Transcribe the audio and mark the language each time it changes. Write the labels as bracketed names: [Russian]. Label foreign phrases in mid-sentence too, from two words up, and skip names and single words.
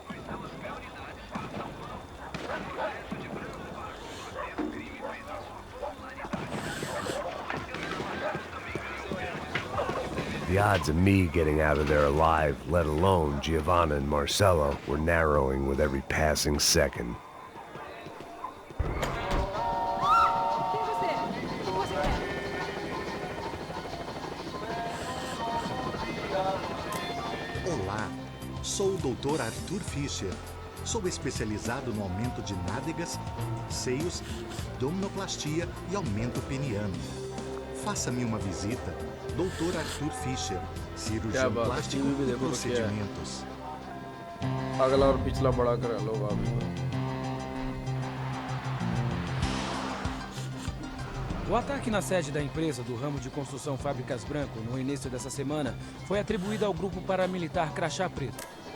[English] The odds of me getting out of there alive, let alone Giovanna and Marcello, were narrowing with every passing second. [Portuguese] Olá, sou o Dr. Arthur Fischer. Sou especializado no aumento de nádegas, seios, abdominoplastia e aumento peniano. Faça-me uma visita. Dr. Arthur Fischer, cirurgião plástico e procedimentos. [Hindi] अगला और पिछला बड़ा करा लो भाभी को. [Portuguese] O ataque na sede da empresa do ramo de construção Fábricas Branco no início dessa semana foi atribuído ao grupo paramilitar Crachá Preto.